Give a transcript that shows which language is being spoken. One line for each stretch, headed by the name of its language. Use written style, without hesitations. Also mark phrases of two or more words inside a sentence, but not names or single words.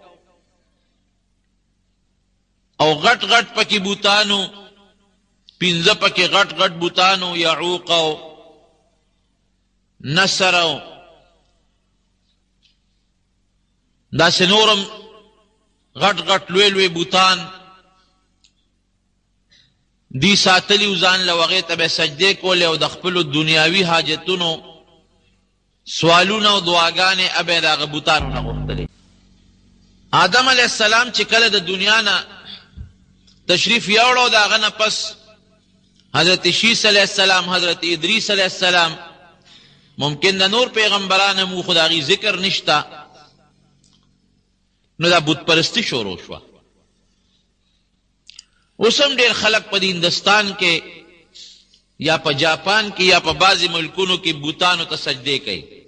Pashto: او غټ غټ پکې بوتانو، 15 پکې غټ غټ بوتانو، یعوق او نصر او داسې نورم غټ غټ لوی لوی بوتان دی ساتلی و ځان له هغې ته به سجدې کولې او د خپلو دنیاوي حاجتونو سوالونه او دعاګانې به د هغه بوتانو نه غوښتلې. آدم
Arabic: علیہ السلام
Pashto: چې کله د دنیا نه تشریف یوړو، د هغه نه پس حضرت شیس
Arabic: علیہ السلام،
Pashto: حضرت ادریس
Arabic: علیہ السلام،
Pashto: ممکن د نور پیغمبران هم خو د هغې ذکر نشته، نو دا بت پرستی شروع شوه. اوس هم ډېر خلک په هندوستان کې یا په جاپان کې یا په بعضې ملکونو کې بوتانو ته سجدې کوي.